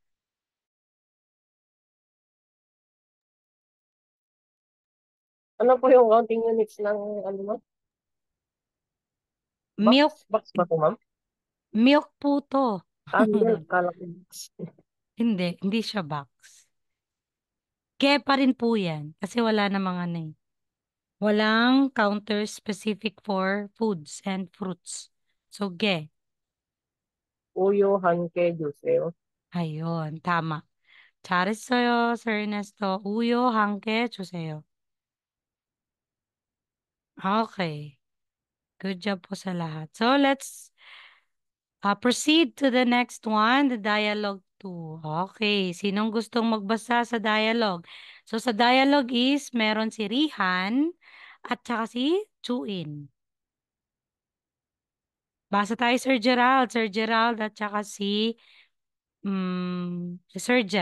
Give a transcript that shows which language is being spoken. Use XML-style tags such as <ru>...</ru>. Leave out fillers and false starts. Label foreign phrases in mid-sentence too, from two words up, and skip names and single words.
<tl>Ano po yung counting units ng ano ma'am? Milk, Box ba po ma'am? milk po to. Milk. Kala ko box. Hindi siya box. Ke pa rin po yan. Kasi wala namang ano eh.</tl> <en>Walang counter specific for foods and fruits.</en> <tl>So, ge.</tl> <ko>우유, 한 개,</ko> <tl>juice. Ayun, tama. 잘했어요, Sir Ernesto.</tl> <ko>우유 한 개 주세요.</ko> <tl>Okay. Good job po sa lahat.</tl> <en>So, let's proceed to the next one, the dialogue 2.</en> <tl>Okay. Sinong gustong magbasa sa dialogue? So, sa dialogue is, meron si Rihan at saka si Chuin. Basa tayo, Sir Gerald. Sir Gerald at saka si Sir Jet.</tl>